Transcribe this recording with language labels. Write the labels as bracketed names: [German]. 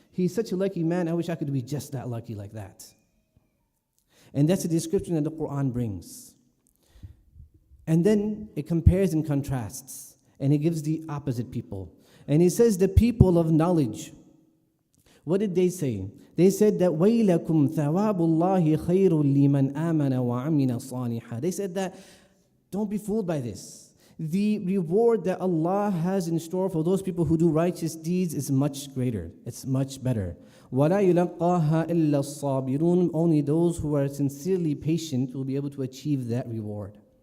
[English] He's such a lucky man, I wish I could be just that lucky like that. And that's the description that the Quran brings. And then it compares and contrasts, and it gives the opposite people. And it says the people of knowledge. What did they say? They said that [Arabic] وَيْلَكُمْ ثَوَابُ اللَّهِ خَيْرٌ لِمَنْ آمَنَ وَعَمِلَ صَالِحًا. [English] They said that, don't be fooled by this. The reward that Allah has in store for those people who do righteous deeds is much greater. It's much better. [Arabic] وَلَا يُلَقَّاهَا إِلَّا الصَّابِرُونَ. [English] Only those who are sincerely patient will be able to achieve that reward.